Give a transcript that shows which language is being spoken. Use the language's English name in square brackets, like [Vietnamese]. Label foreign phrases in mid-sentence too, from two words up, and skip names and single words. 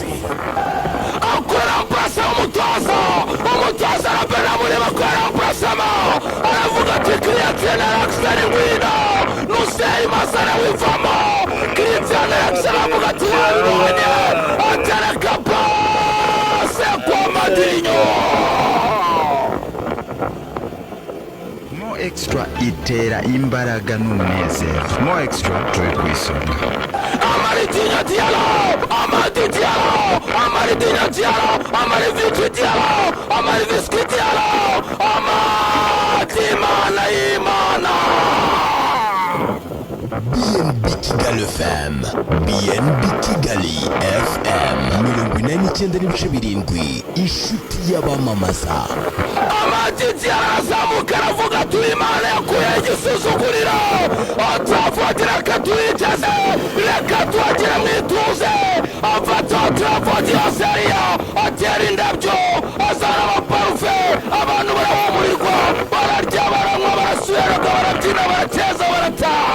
[Kinyarwanda] Akwera mprasa umutoza, umutoza arapenda mureba akwera mprasamo, aravuga ati Christian Eriksen ngwino, Nusei Masara wivamo, Christian Eriksen aravuga ati wabibonye, atereka pase kwa Madinho. Mo Extra itera imbaraga n'umunezero. Mo Extra turi ku isonga. Amady Diallo, Amady Diallo, Amady Diallo, Amady Vice Diallo, Amady Vice Diallo, Amady Imana. BNB Kigali FM, BNB Kigali FM, 89.7, inshuti y'abamamaza. Amady Diallo azamuka aravuga ati Imana yakuye igisuzuguriro, Trafford reka tuyigeze, reka tuhagire mwituze, afata Trafford yose ariyo, atera indabyo, azana amaparufe, abantu barahumurirwa, bararya, baranywa, barasubiraga, barabyina, barateza, barataha.